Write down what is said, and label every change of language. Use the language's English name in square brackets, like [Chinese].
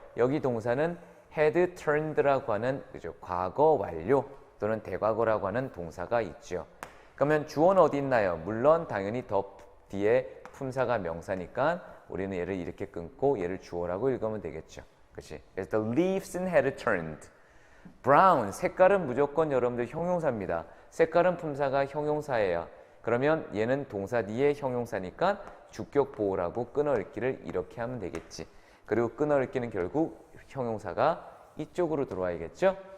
[Korean] 여기 동사는 [English] had turned [Korean] 라고 하는 그죠? 과거 완료 또는 대과거라고 하는 동사가 있죠. 그러면 주어는 어디 있나요? 물론 당연히 더 뒤에 품사가 명사니까 우리는 얘를 이렇게 끊고 얘를 주어라고 읽으면 되겠죠. 그렇지? [English] 그래서 the leaves had turned. [Korean] brown, 색깔은 무조건 여러분들 형용사입니다. 색깔은 품사가 형용사예요. 그러면 얘는 동사 뒤에 형용사니까 주격 보호라고 끊어읽기를 이렇게 하면 되겠지. 그리고 끊어읽기는 결국 형용사가 이쪽으로 들어와야겠죠?